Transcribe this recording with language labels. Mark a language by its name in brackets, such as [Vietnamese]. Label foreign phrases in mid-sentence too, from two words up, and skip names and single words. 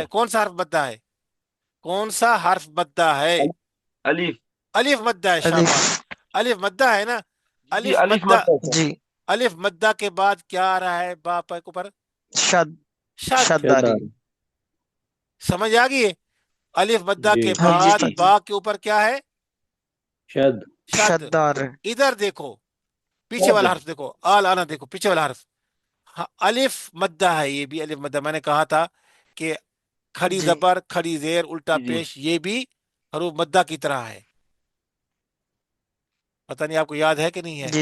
[Urdu] ہے؟ کون سا حرف بدہ ہے؟ کون سا حرف بدہ ہے? अलिफ। الف مدہ ہے, अलिफ। شاباش۔ الف مدہ ہے نا. جی۔ جی, अलिफ अलिफ मद्दा, مد ہے سر. जी। الف مدہ کے بعد کیا آ رہا ہے باپ کے اوپر? शद। शद। शद्दारी। शद्दा। سمجھ آ گئی ہے? الف مدہ جی کے ہاں جی بعد استاد جی با کے اوپر کیا ہے؟ شد شد. شدار ہے ادھر دیکھو پیچھے شد والا حرف دیکھو، آل آنا دیکھو پیچھے والا حرف. ہاں، الف مدہ ہے، یہ بھی الف مدہ. میں نے کہا تھا کہ کھڑی جی زبر کھڑی زیر الٹا جی جی پیش یہ بھی حروف مدہ کی طرح ہے. پتہ نہیں آپ کو یاد ہے کہ نہیں ہے؟